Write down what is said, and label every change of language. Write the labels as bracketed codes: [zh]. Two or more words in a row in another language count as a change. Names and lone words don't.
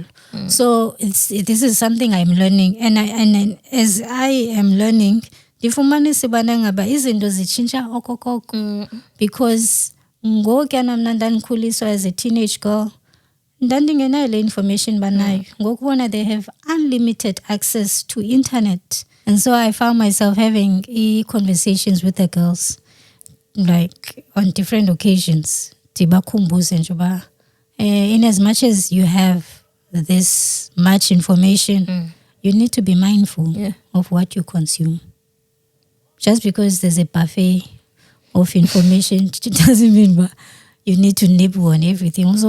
[en] So this is something I'm learning, and as I am learning, [xh] ndifumanisa bana ngaba izinto zitshintsha okokoko, because ngoku mna ndanikhuliswa [en] as a teenage girl [xh] ndandingenayo le information banayo. Ngoku bona [en] they have unlimited access to internet, and so I found myself having conversations with the girls like on different occasions. [xh] Tibakhumbuze njoba [en] in as much as you have this much information, you need to be mindful of what you consume. Just because there's a buffet of information, it doesn't mean you need to nibble on everything.